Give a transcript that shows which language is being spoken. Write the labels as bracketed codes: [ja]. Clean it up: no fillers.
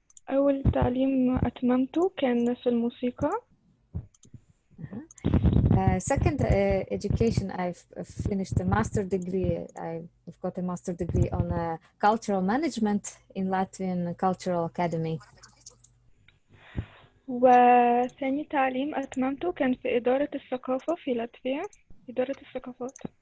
[ar] أول تعليم أتممته كان في الموسيقى. [en] Second education, I've finished a master degree. I've got a master degree on cultural management in Latvian Cultural Academy. [ar] وثاني تعليم أتممته كان في إدارة الثقافة في لاتفيا، إدارة الثقافات.